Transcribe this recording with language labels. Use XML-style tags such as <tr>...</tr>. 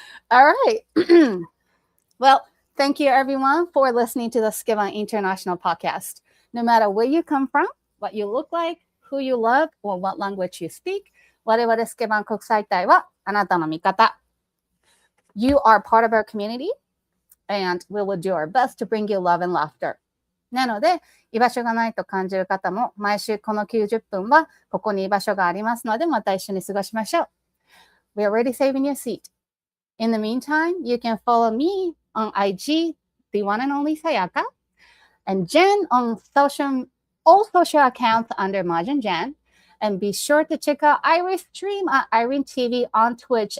<en>All right. Well, thank you, everyone, for listening to the Skivan International Podcast. No matter where you come from, what you look like, who you love, or what language you speak,</en> <ja>我々スケバン国際隊はあなたの味方。</ja> <en>You are part of our community, and we will do our best to bring you love and laughter.</en> <ja>なので、居場所がないと感じる方も、毎週この90分はここに居場所がありますので、また一緒に過ごしましょう。</ja> <en>We're already saving your seat. In the meantime, you can follow me on IG, the one and only Sayaka, and Jenn on all social accounts under Majin Jenn. And be sure to check out Airi's stream at Airi TV on Twitch.</en>